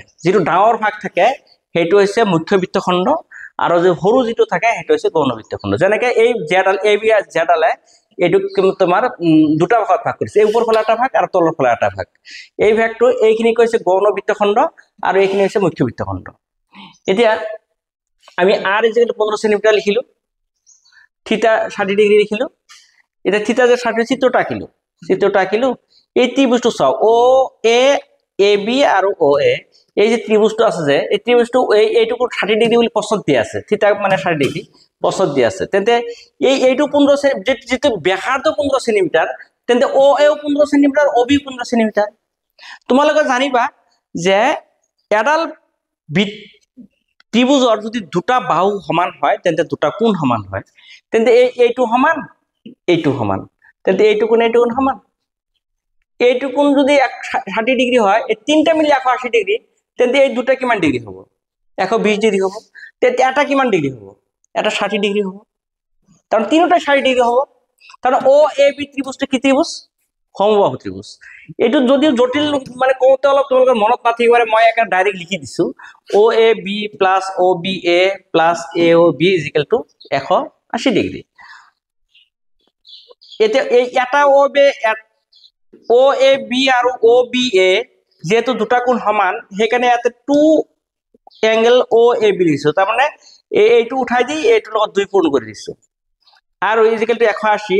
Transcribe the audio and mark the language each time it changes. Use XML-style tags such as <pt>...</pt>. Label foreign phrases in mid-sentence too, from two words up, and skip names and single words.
<as>যিটো ডাঙৰ ভাগ থাকে সেইটো হৈছে মুখ্য বৃত্তখণ্ড, আৰু যে সৰু যিটো থাকে সেইটো হৈছে গৌণ বৃত্তখণ্ড। যেনেকে এই জেডালে এইটো তোমাৰ দুটা ভাগত ভাগ কৰিছে, এই ওপৰ ফালে এটা ভাগ আৰু তলৰ ফালে এটা ভাগ। এই ভাগটো এইখিনি কৈছে গৌণ বৃত্তখণ্ড আৰু এইখিনি হৈছে মুখ্য বৃত্তখণ্ড। এতিয়া আমি r = 15 সেন্টিমিটার লিখিলো, থিটা 60 ডিগ্রি লিখিলো। এটা থিটা যে 60 চিত্রটা আঁকিলো। এই ত্রিভুজটো চাও, ও এ এ বি আৰু ও এ, এই যে ত্রিভুজটো আছে যে এই ত্রিভুজটো এইটুকু 60 ডিগ্রি বুলি প্ৰশ্নত দিয়া আছে। থিটা মানে 60 ডিগ্রি প্ৰশ্নত দিয়া আছে। তেন্তে এইটো 15 যেটো ব্যাসাৰ্ধ 15 সেন্টিমিটার, তেন্তে ও এও 15 সেন্টিমিটার, ও বি 15 সেন্টিমিটার। তোমালোকে জানিবা যে এডাল ত্রিভুজৰ যদি দুটা বাহু সমান হয় তেন্তে দুটা কোণ সমান হয়। তেন্তে এইটো সমান, এইটো সমান, তেন্তে এইটো কোণ সমান। এইটো কোণ যদি 60 ডিগ্ৰী হয়, এই তিনটা মিলি 180 ডিগ্ৰী, তেন্তে এই দুটা কিমান ডিগ্ৰী হ'ব? 120 ডিগ্ৰী হ'ব। তেন্তে এটা কিমান ডিগ্ৰী হ'ব? এটা 60 ডিগ্ৰী হ'ব। কারণ তিনটা 60 ডিগ্রি হব। কারণ ও এ বি ত্রিভুজটা কি ত্রিভুজ? সমবাহু ত্রিভুজ। এইটো যদিও জটিল মানে কওঁতে অলপ তোমালোকৰ মনত নাথাকিব পাৰে, মই একা ডাইৰেক্ট লিখি দিছো।</as> <en>O A B plus O B A plus A O B equal to 180 degree.</en> <as>এতিয়া এই এটা ও এ বি আৰু ও বি এ যেহেতু দুটা কোণ সমান, সেইকাৰণে ইয়াতে 2</as> <en>angle O A B</en> <as>লিখিছো। তাৰ মানে এইটো উঠাই দি এইটোৰ লগত 2 পূৰণ কৰি দিছো।</as> <en>আৰু equal to 180.</en>